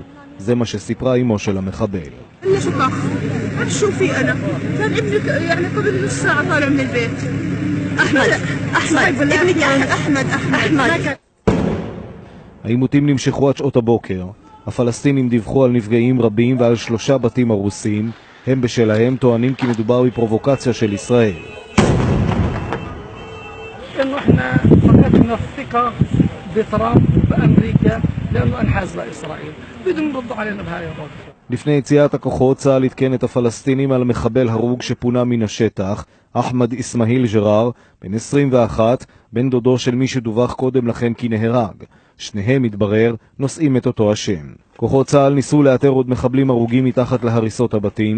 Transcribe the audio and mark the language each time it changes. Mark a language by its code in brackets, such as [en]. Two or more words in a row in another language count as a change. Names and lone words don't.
[he] זה מה שסיפרה אמו של המחבל. העימותים נמשכו עד שעות הבוקר. הפלסטינים דיווחו על נפגעים רבים ועל 3 בתים הרוסים. הם בשלהם טוענים כי מדובר בפרובוקציה של ישראל. [ar] إنه إحنا فقدنا الثقة بترامب وبأمريكا لأنه انحاز لإسرائيل. بدهم يردوا علينا بهاي الردة. [he] לפני יציאת הכוחות צה"ל עדכן את הפלסטינים על מחבל הרוג שפונה מן השטח, אחמד איסמאעיל ג'ראר, בן 21, בן דודו של מי שדווח קודם לכן כי נהרג. שניהם, מתברר, נושאים את אותו השם. כוחות צה"ל ניסו לאתר עוד מחבלים הרוגים מתחת להריסות הבתים.